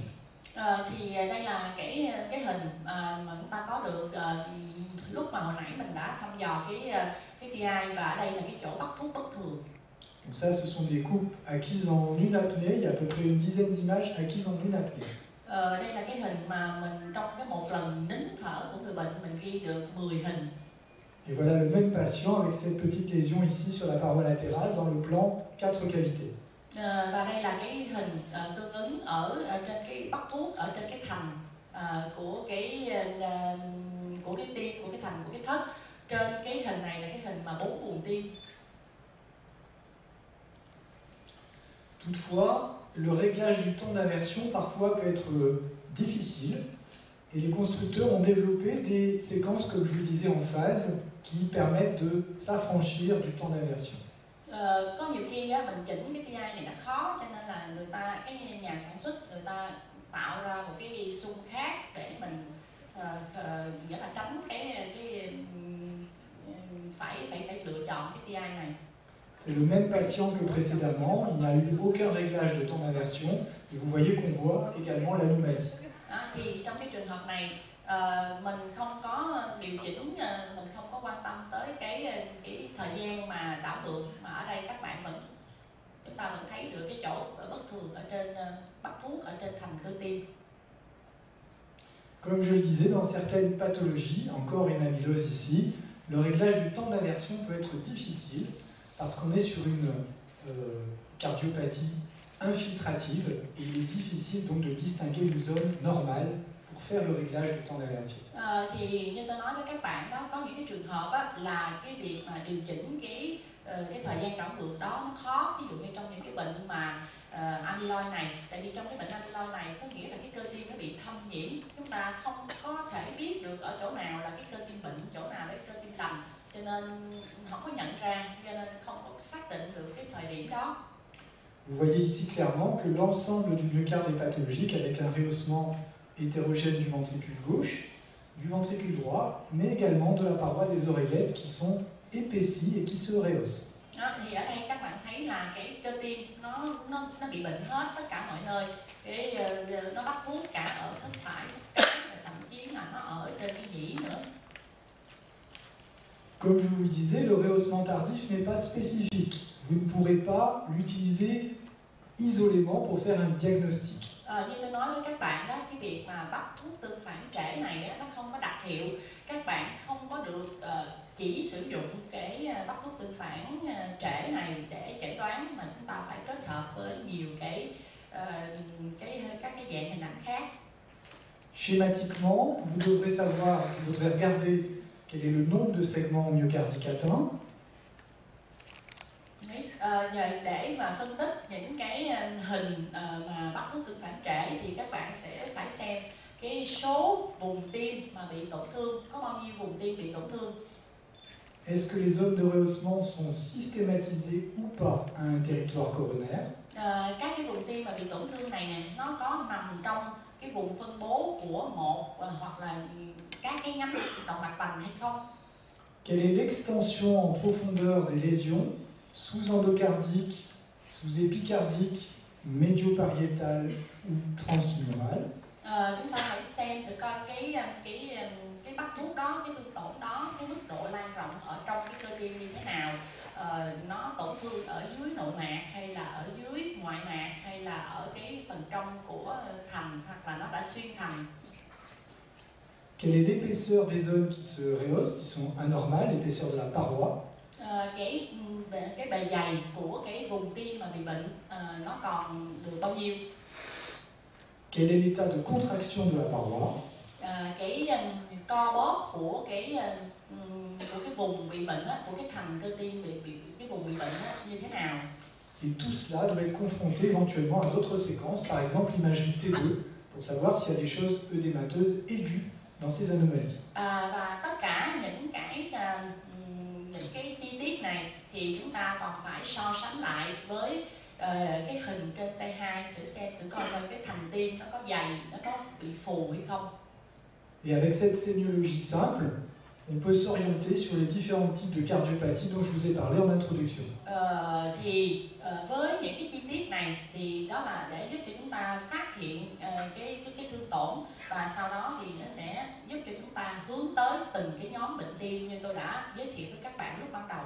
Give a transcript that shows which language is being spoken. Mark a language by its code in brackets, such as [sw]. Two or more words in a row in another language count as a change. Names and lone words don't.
[vi] Thì đây là cái hình mà chúng ta có được lúc mà hồi nãy mình đã thăm dò cái TI, và ở đây là cái chỗ bắt thuốc bất thường. [fr] Donc ça, ce sont des coupes acquises en une apnée, il y a à peu près une dizaine d'images acquises en une apnée. [vi] Đây là cái hình mà mình trong cái một lần nín thở của người bệnh mình ghi được 10 hình. [fr] Et voilà le même patient avec cette petite lésion ici sur la paroi latérale dans le plan 4 cavités. [vi] Và đây là cái hình tương ứng ở trên cái bắc thuốc ở trên cái thành của cái tim, của cái thành của cái thất. Trên cái hình này là cái hình mà 4 buồng tim. [fr] Toutefois, le réglage du temps d'aversion parfois peut être difficile et les constructeurs ont développé des séquences, comme je vous le disais, en phase qui permettent de s'affranchir du temps d'aversion. [vi] Có nhiều khi mình chỉnh cái TI này nó khó, cho nên là cái nhà sản xuất người ta tạo ra một cái xung khác để mình nghĩa là tránh phải lựa chọn cái TI này. [fr] C'est le même patient que précédemment, il n'y a eu aucun réglage de temps d'aversion et vous voyez qu'on voit également l'anomalie. [vi] Thì trong cái trường hợp này mình không có điều chỉnh, mình không có quan tâm tới cái thời gian mà đảo ngược, mà ở đây chúng ta vẫn thấy được cái chỗ bất thường ở trên bắc thuốc, ở trên thành cơ tim. [fr] Comme je le disais, dans certaines pathologies, encore une amylose ici, le réglage du temps d'aversion peut être difficile parce qu'on est sur une cardiopathie infiltrative et il est difficile donc de distinguer une zone normale pour faire le réglage du temps d'aversion. [vi] Thì như tôi nói với các bạn đó, có những cái trường hợp là cái việc mà điều chỉnh cái thời gian đảo ngược đó nó khó. Ví dụ như trong những cái bệnh mà amyloid này, tại vì trong cái bệnh amyloid này có nghĩa là cái cơ tim nó bị thâm nhiễm, chúng ta không có thể biết được ở chỗ nào là cái cơ tim bệnh, chỗ nào là cái cơ tim lành, cho nên không có nhận ra, cho nên không có xác định được cái thời điểm đó. [fr] Vous voyez ici clairement que l'ensemble du myocarde est pathologique avec un rehaussement hétérogène du ventricule gauche, du ventricule droit, mais également de la paroi des oreillettes qui sont épaissies et qui se rehaussent. [vi] Thì ở đây các bạn thấy là cái cơ tim nó bị bệnh hết tất cả mọi nơi, nó bắt thuốc cả ở thất phải, thậm chí là nó ở trên cái nhĩ nữa. [fr] Comme je vous le disais, le rehaussement tardif n'est pas spécifique. Vous ne pourrez pas l'utiliser isolément pour faire un diagnostic. [vi] Như tôi nói với các bạn đó, cái việc mà bắt thuốc tương phản trễ này nó không có đặc hiệu. Các bạn không có được chỉ sử dụng cái bắt thuốc tương phản trễ này để chẩn đoán, mà chúng ta phải kết hợp với nhiều các cái dạng hình ảnh khác. [fr] Schématiquement, vous devrez savoir, vous devrez regarder quel est le nombre de segments myocardiques atteints. [vi] Để mà phân tích những cái hình mà bắt thuốc tương phản trễ thì các bạn sẽ phải xem cái số vùng tim mà bị tổn thương, có bao nhiêu vùng tim bị tổn thương. [fr] Est-ce que les zones de rehaussement sont systématisées ou pas à un territoire coronaire? [vi] Các cái vùng tim mà bị tổn thương này nè, nó có nằm trong cái vùng phân bố của một hoặc là các cái nhánh động mạch vành hay không? [fr] Quelle est l'extension en profondeur des lésions sous-endocardiques, sous-épicardiques, médiopariétales ou transmurales? [vi] Chúng ta hãy xem thử coi cái bắt thuốc đó, cái thương tổn đó, cái mức độ lan rộng ở trong cái cơ tim như thế nào. Nó tổn thương ở dưới nội mạc hay là ở dưới ngoại mạc hay là ở cái phần trong của thành, hoặc là nó đã xuyên thành. [fr] Quelle est l'épaisseur des zones qui se rehaussent, qui sont anormales, l'épaisseur de la paroi? [vi] Cái bề dày của cái vùng tim mà bị bệnh nó còn được bao nhiêu? [fr] Quel est l'état de contraction de la paroi? [vi] Cái co bóp của cái vùng bị bệnh á, của cái thành cơ tim bị cái vùng bị bệnh á, như thế nào? [fr] Et tout cela doit être confronté éventuellement à d'autres séquences, par exemple l'imagerie T2, pour savoir s'il y a des choses œdémateuses aiguës dans ces anomalies. [vi] Và tất cả những cái chi tiết này thì chúng ta còn phải so sánh lại với cái hình trên T2 để xem thử coi cái thành tim nó có dày, nó có bị phù hay không. [fr] Et avec cette sémiologie simple, on peut s'orienter sur les différents types de cardiopathie dont je vous ai parlé en introduction. [vi] Với những cái chi tiết này thì đó là để giúp cho chúng ta phát hiện cái thương tổn, và sau đó thì nó sẽ giúp cho chúng ta hướng tới từng cái nhóm bệnh tim như tôi đã giới thiệu với các bạn lúc ban đầu.